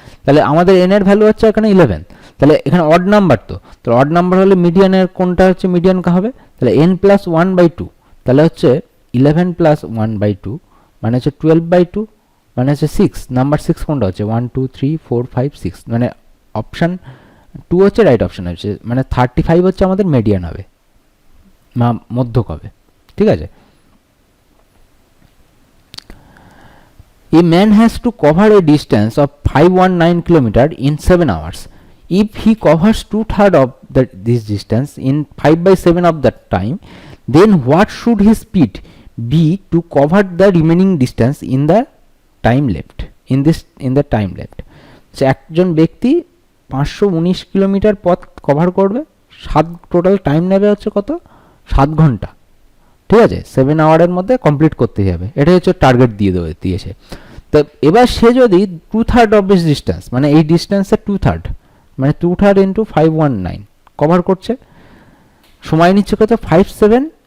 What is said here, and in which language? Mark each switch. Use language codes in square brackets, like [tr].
[bn] তাহলে আমাদের এন এর ভ্যালু হচ্ছে এখানে 11। তাহলে এখানে অড নাম্বার, তো অড নাম্বার হলে মিডিয়ানের কোনটা হচ্ছে মিডিয়ান হবে, তাহলে n প্লাস 1/2, তাহলে হচ্ছে 11 প্লাস 1/2 মানে হচ্ছে 12/2 মানে হচ্ছে 6, নাম্বার 6 কোনটা হচ্ছে 1 2 3 4 5 6, মানে অপশান 2 হচ্ছে রাইট অপশান হচ্ছে, মানে 35 হচ্ছে আমাদের মিডিয়ান হবে, মধ্যক হবে, ঠিক আছে। [en] A man has to cover a distance of 519 km in 7 hours. If he covers 2/3 of this distance in 5/7 of that time, then what should his speed be to cover the remaining distance in the time left? In the time left. [bn] So একজন ব্যক্তি 519 kilometre পথ cover করবে, total time নেবে হচ্ছে কত, 7 ঘন্টা, ঠিক আছে। 7 আওয়ারের মধ্যে কমপ্লিট করতে হবে, এটাই হচ্ছে টার্গেট দিয়েছে। তো এবার সে যদি 2/3 অফ দিস ডিস্টেন্স, মানে এই ডিস্টেন্সের 2/3 মানে 2/3 ইন্টু 519 কভার করছে, সময় নিচ্ছে কত 57